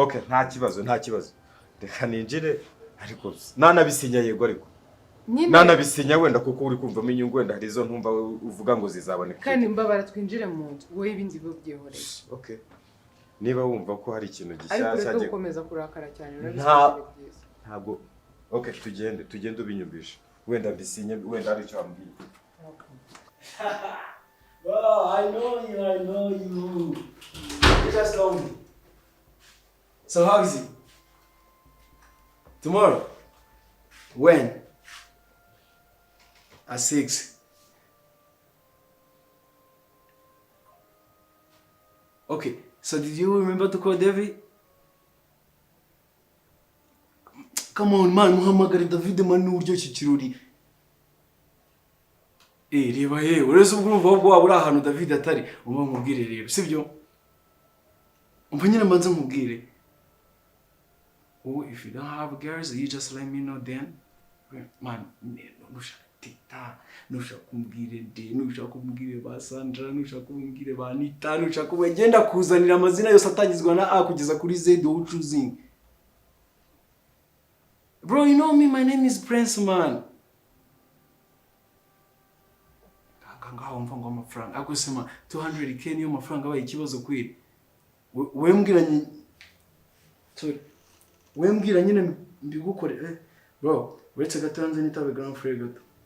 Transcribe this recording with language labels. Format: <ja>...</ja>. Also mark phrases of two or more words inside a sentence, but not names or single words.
<rw>Okay, nta kibazo reka ninjire ariko nanabisinya yego ariko nanabisinya wenda kuko uri kumvamo inyungu wenda hari izo ntumva uvuga ngo zizaboneka kandi mbabara twinjire mu nzu wowe ibindi byo byihoreye. Okay, niba wumva ko hari ikintu gishyashya ariko reka gukomeza kurakara cyane ntabwo okay tugende ubinyumvisha wenda mbisinye wenda hari icyo wambwiye.</rw> <en>Well, I know you. You just know me. So how is it? Tomorrow? When? At 6. Okay, so did you remember to call David? Come on, man,</en> <rw>muhamagare David man uryoshye kirori. Reba uretse ubwumva bwo waba uri ahantu David atari uba mubwire rero sibyo umva nyine mbanze mubwire</rw> <en>if you don't have girls you just let me know then man</en> <rw>nushaka tita nushaka kumbwire de nushaka kumbwire ba Sandra nushaka kumbwire ba Anita nushaka kubagenda kuzanira amazina yose atangizwa na A kugeza kuri Z</rw> <en>do choosing. Bro, you know me, my name is Prince, man.</en> <rw>Ngaho mva ngo amafaranga agusema 200k niyo mafaranga abaye ikibazo kwiri wembwira nyine mbigukore bro uretse gatanze nitabe</rw> <fr>grand frère</fr> <rw>gato.</rw>